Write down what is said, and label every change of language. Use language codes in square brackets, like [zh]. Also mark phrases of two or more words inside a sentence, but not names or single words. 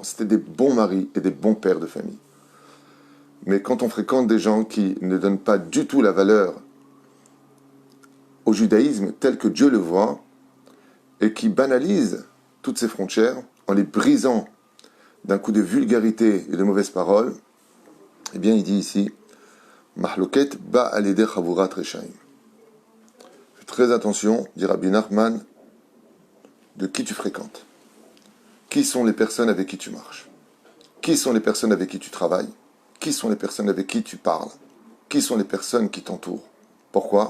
[fr] C'était des bons maris et des bons pères de famille. Mais quand on fréquente des gens qui ne donnent pas du tout la valeur au judaïsme tel que Dieu le voit, et qui banalise toutes ces frontières en les brisant d'un coup de vulgarité et de mauvaises paroles, eh bien il dit ici [he] מחלוקת בא לידי חבורת רשעים. [fr] Fais très attention, dit Rabbi Nachman, de qui tu fréquentes. Qui sont les personnes avec qui tu marches? Qui sont les personnes avec qui tu travailles? Qui sont les personnes avec qui tu parles? Qui sont les personnes qui t'entourent? Pourquoi?